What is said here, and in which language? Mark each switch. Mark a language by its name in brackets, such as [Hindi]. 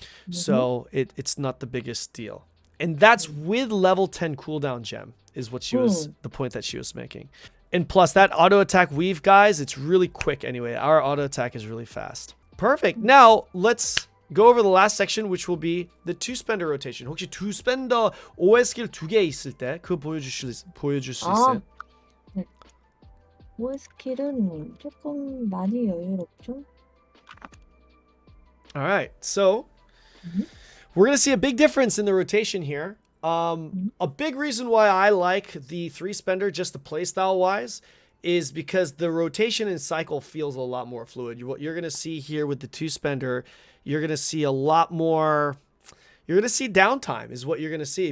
[English] So it's not the biggest deal. And that's with level 10 cooldown gem is what she was, the point that she was making. And plus that auto attack weave, guys, it's really quick anyway. Our auto attack is really fast. Perfect. Now let's go over the last section, which will be the 2-spender rotation. [Korean] 혹시 2-spender OS 스킬 2개 있을 때 그거 보여줄 수 있어요? 네. OS 스킬은 조금 많이 여유롭죠? [English] All right. So we're going to see a big difference in the rotation here. A big reason why I like the 3-spender, just the playstyle wise, is because the rotation and cycle feels a lot more fluid. What you're going to see here with the 2-spender, you're going to see a lot more, you're going to see downtime is what you're going to see.